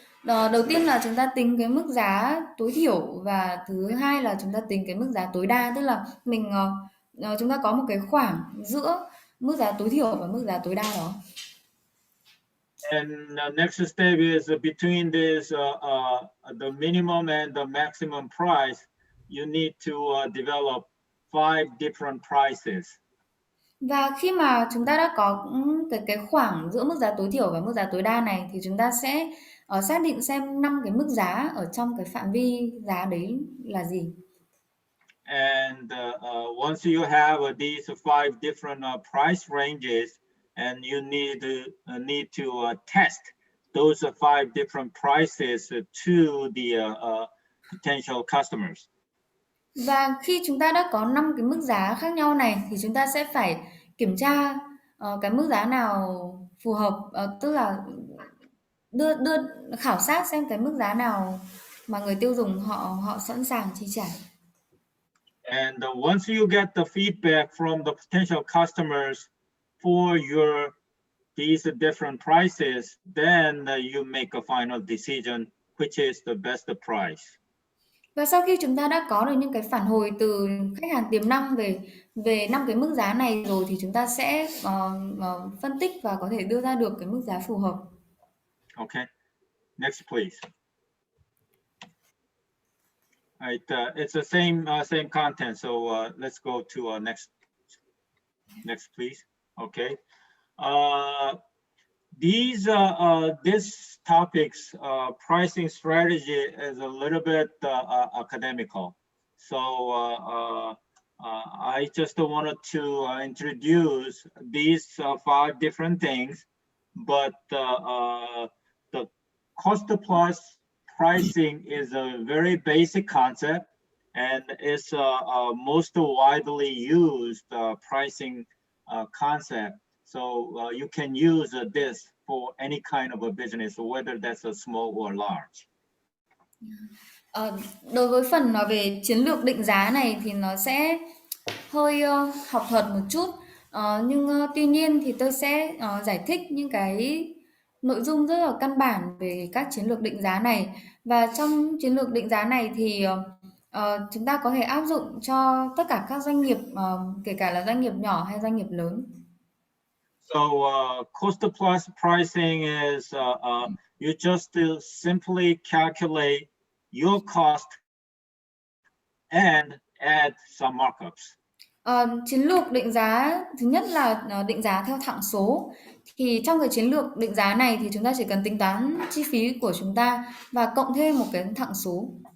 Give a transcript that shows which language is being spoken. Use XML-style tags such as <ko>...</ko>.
<vi>Đầu tiên là chúng ta tính cái mức giá tối thiểu và thứ hai là chúng ta tính cái mức giá tối đa, tức là chúng ta có một cái khoảng giữa mức giá tối thiểu và mức giá tối đa đó.</vi> <en>And next step is between this the minimum and the maximum price, you need to develop 5 different prices.</en> <vi>Và khi mà chúng ta đã có cái khoảng giữa mức giá tối thiểu và mức giá tối đa này thì chúng ta sẽ xác định xem 5 cái mức giá ở trong cái phạm vi giá đấy là gì.</vi> <en>And once you have these 5 different price ranges, and you need to test those 5 different prices to the potential customers.</en> <vi>Và khi chúng ta đã có 5 cái mức giá khác nhau này thì chúng ta sẽ phải kiểm tra cái mức giá nào phù hợp, tức là đưa khảo sát xem cái mức giá nào mà người tiêu dùng họ sẵn sàng chi trả.</vi> <en>And once you get the feedback from the potential customers for these different prices, then you make a final decision which is the best price.</en> <vi>Và sau khi chúng ta đã có được những cái phản hồi từ khách hàng tiềm năng về 5 cái mức giá này rồi thì chúng ta sẽ phân tích và có thể đưa ra được cái mức giá phù hợp.</vi> <en>Okay, next please. Right, it's the same content, so let's go to next please. Okay, this topics pricing strategy is a little bit academical, so I just wanted to introduce these 5 different things, but the cost plus pricing is a very basic concept and it's most widely used pricing concept. So you can use this for any kind of a business, whether that's a small or large.</en> <vi>Đối với phần nói về chiến lược định giá này thì nó sẽ hơi học thuật một chút. Nhưng tuy nhiên thì tôi sẽ giải thích những cái nội dung rất là căn bản về các chiến lược định giá này. Và trong chiến lược định giá này thì chúng ta có thể áp dụng cho tất cả các doanh nghiệp, kể cả là doanh nghiệp nhỏ hay doanh nghiệp lớn.</vi> <en>So cost plus pricing is you just simply calculate your cost and add some markups.</en> <vi>Chiến lược định giá thứ nhất là định giá theo thặng số. Thì trong cái chiến lược định giá này thì chúng ta chỉ cần tính toán chi phí của chúng ta và cộng thêm một cái thặng số.</vi>